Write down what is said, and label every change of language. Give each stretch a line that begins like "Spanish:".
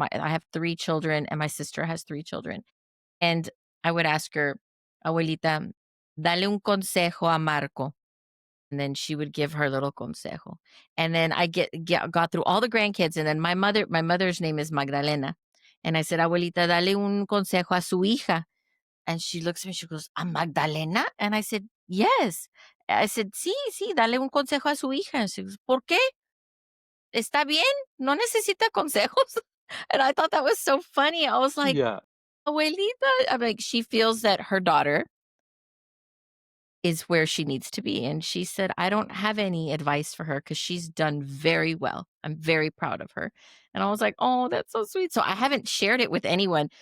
English: I have 3 children and my sister has 3 children. And I would ask her, "Abuelita, dale un consejo a Marco." And then she would give her little consejo. And then got through all the grandkids, and then my mother's name is Magdalena. And I said, "Abuelita, dale un consejo a su hija." And she looks at me, she goes, "¿A Magdalena?" And I said, "Yes."
Spanish: I said, "Sí, sí, dale un consejo a su hija." And she goes, "¿Por qué? ¿Está bien? No necesita consejos."
English: And I thought that was so funny. I was like, Yeah, "Abuelita," I'm like, she feels that her daughter is where she needs to be. And she said, "I don't have any advice for her because she's done very well. I'm very proud of her." And I was like, "Oh, that's so sweet." So I haven't shared it with anyone.